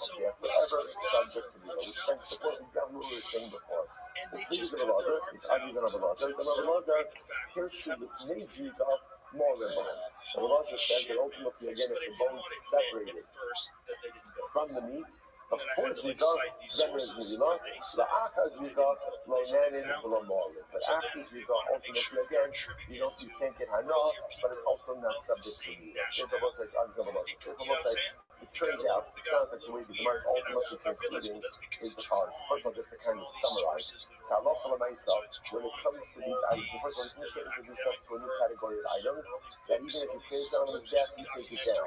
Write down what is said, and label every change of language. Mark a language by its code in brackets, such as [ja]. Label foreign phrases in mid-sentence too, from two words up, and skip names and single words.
[en] They are forever subject to the old. Which then supports exactly what we were saying before. The previous of Elazar, this argues on Elazar, and Elazar, Kirshim with Zrika, more than bone. So Elazar says that ultimately, again, if the bones are separated from the meat, before Zrika, then there's Me'ilah. [he] לאחר זריקה, לא נהנין ולא מועלין. [en] But after Zrika, ultimately, again, you can't get hana, but it's also not subject to Me'ilah. It turns out, it sounds like the way the Gemara is ultimately concluding is the following. First of all, just to kind of summarize, when it comes to these items, the first one is Mishnah introduced us to a new category of items that even if you place down on the desk, you take it down.